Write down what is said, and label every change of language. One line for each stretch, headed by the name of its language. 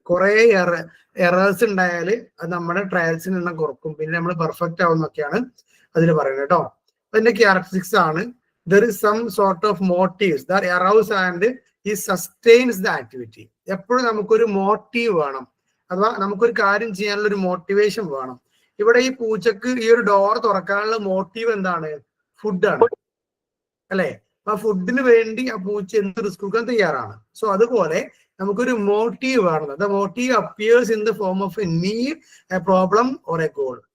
Malayalam: കുറെ എറേഴ്സ് ഉണ്ടായാൽ അത് നമ്മുടെ ട്രയൽസിന് എണ്ണം കുറക്കും, പിന്നെ നമ്മൾ പെർഫെക്റ്റ് ആവുന്നൊക്കെയാണ് അതിൽ പറയുന്നത് കേട്ടോ. അതിന്റെ ക്യാരക്ടറിസ്റ്റിക്സ് ആണ്,
English: there is some sort of motives that arouse and it sustains the activity. എപ്പോഴും നമുക്കൊരു motive വേണം, അഥവാ നമുക്കൊരു കാര്യം ചെയ്യാനുള്ള ഒരു മോട്ടിവേഷൻ വേണം. ഇവിടെ ഈ പൂച്ചക്ക് ഈ ഒരു ഡോർ തുറക്കാനുള്ള മോട്ടീവ് എന്താണ്? ഫുഡാണ്, അല്ലെ? ആ ഫുഡിന് വേണ്ടി ആ പൂച്ച എന്ത് റിസ്ക് കൊടുക്കാൻ തയ്യാറാണ്. സോ അതുപോലെ നമുക്കൊരു മോട്ടീവ് വേണം. The motive appears in the form of a need, a problem or a goal.